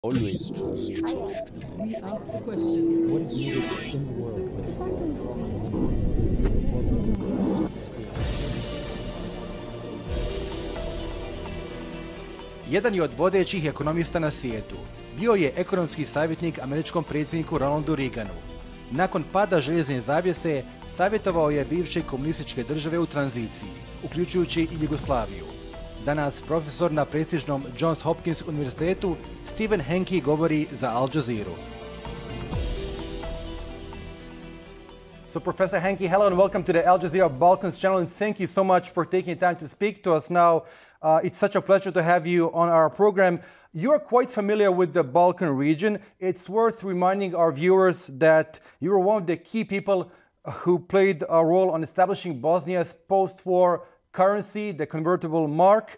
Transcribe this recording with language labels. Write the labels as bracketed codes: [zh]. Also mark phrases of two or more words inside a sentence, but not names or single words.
[en] Always trust. We ask the questions. What is needed in the world? [bs] Jedan je od vodećih ekonomista na svijetu. Bio je ekonomski savjetnik američkom predsjedniku Ronaldu Reaganu. Nakon pada željezne zavjese, savjetovao je bivše komunističke države u tranziciji, uključujući i Jugoslaviju. Danas profesor na prestižnom Johns Hopkins Univerzitetu, Hanke govori za Al Jazeeru. [en] So Professor Hanke, hello and welcome to the Al Jazeera Balkans channel, and thank you so much for taking time to speak to us now. It's such a pleasure to have you on our program. You're quite familiar with the Balkan region. It's worth reminding our viewers that you were one of the key people who played a role on establishing Bosnia's post-war currency, the convertible mark.